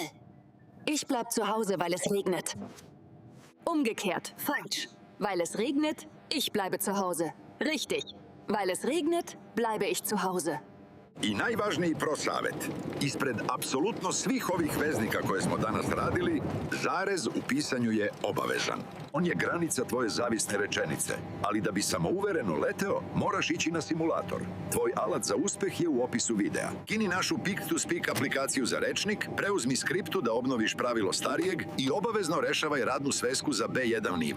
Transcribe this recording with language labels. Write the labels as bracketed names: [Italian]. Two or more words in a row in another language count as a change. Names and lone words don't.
[German] Ich bleib zu Hause, weil es regnet. Umgekehrt, falsch. Weil es regnet, ich bleibe zu Hause. Richtig. Weil es regnet, bleibe ich zu Hause. [Serbian] I najvažniji prosavet. Ispred apsolutno svih ovih veznika koje smo danas radili, zarez u pisanju je obavezan. On je granica tvoje zavisne rečenice, ali da bi samouvereno leteo, moraš ići na simulator. Tvoj alat za uspeh je u opisu videa. Kini našu Pick2Speak aplikaciju za rečnik, preuzmi skriptu da obnoviš pravilo starijeg i obavezno rešavaj radnu svesku za B1 nivo.